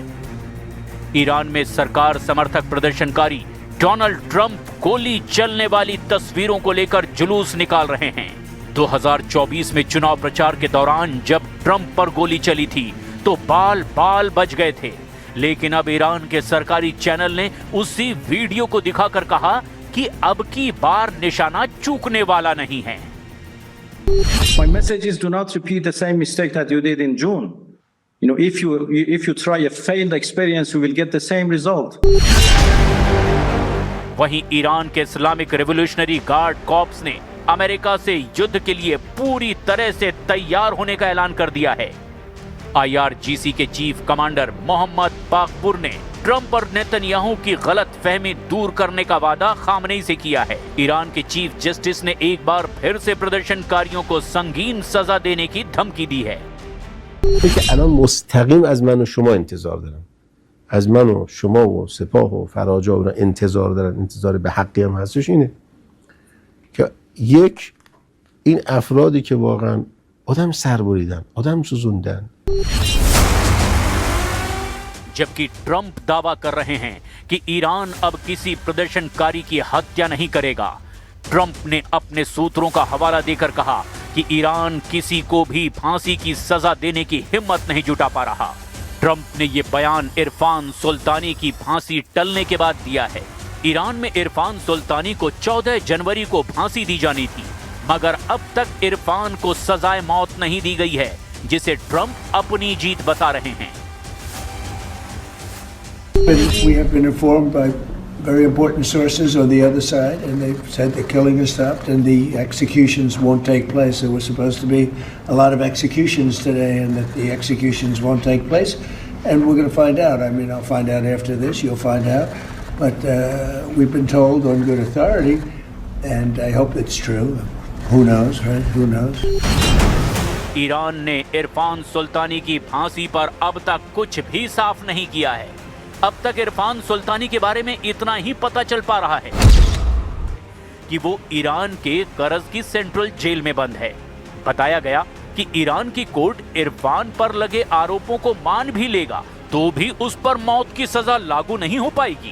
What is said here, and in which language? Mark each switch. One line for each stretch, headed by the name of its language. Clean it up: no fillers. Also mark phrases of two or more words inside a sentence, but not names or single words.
Hindi: ईरान में सरकार समर्थक प्रदर्शनकारी डोनाल्ड ट्रंप गोली चलने वाली तस्वीरों को लेकर जुलूस निकाल रहे हैं। 2024 में चुनाव प्रचार के दौरान जब ट्रंप पर गोली चली थी तो बाल बाल बच गए थे, लेकिन अब ईरान के सरकारी चैनल ने उसी वीडियो को दिखाकर कहा कि अब की बार निशाना चूकने वाला नहीं है।
English: My message is do not repeat the same mistake that you did in June. You know, if you try a failed experience, you will get the same result.
Hindi: वहीं ईरान के इस्लामिक रेवोल्यूशनरी गार्ड कॉर्प्स ने अमेरिका से युद्ध के लिए पूरी तरह से तैयार होने का ऐलान कर दिया है। IRGC के
English: chief commander
Hindi: मोहम्मद बाकपुर ने ट्रंप और नेतन्याहू की गलतफहमी दूर करने का वादा खामनेई से किया है। ईरान के
English: chief justice
Hindi: ने एक बार फिर से प्रदर्शनकारियों को संगीन सजा देने की धमकी दी है।
Persian: الان مستقیم از من و شما انتظار دارن، از من و شما و سپاه و فراجا و انتظار دارن، انتظار به حقی هم هستش اینه که یک این افرادی که واقعا آدم سربریدن، آدم سوزوندن.
Hindi: जबकि ट्रंप दावा कर रहे हैं कि ईरान अब किसी प्रदर्शनकारी की हत्या नहीं करेगा। ट्रंप ने अपने सूत्रों का हवाला देकर कहा कि ईरान किसी को भी फांसी की सजा देने की हिम्मत नहीं जुटा पा रहा। ट्रंप ने ये बयान इरफान सुल्तानी की फांसी टलने के बाद दिया है। ईरान में इरफान सुल्तानी को 14 जनवरी को फांसी दी जानी थी, मगर अब तक इरफान को सजाए मौत नहीं दी गई है, जिसे ट्रंप अपनी जीत बता रहे हैं।
English: We have been informed by very important sources on the other side, and they've said the killing has stopped and the executions won't take place. There were supposed to be a lot of executions today, and that the executions won't take place. And we're going to find out. I mean, I'll find out after this. You'll find out. But we've been told on good authority, and I hope it's true. Who knows, right? Who knows?
Hindi: ईरान ने इरफान सुल्तानी की फांसी पर अब तक कुछ भी साफ नहीं किया है। अब तक इरफान सुल्तानी के बारे में इतना ही पता चल पा रहा है कि वो ईरान के करज की सेंट्रल जेल में बंद है। बताया गया कि ईरान की कोर्ट इरफान पर लगे आरोपों को मान भी लेगा तो भी उस पर मौत की सजा लागू नहीं हो पाएगी।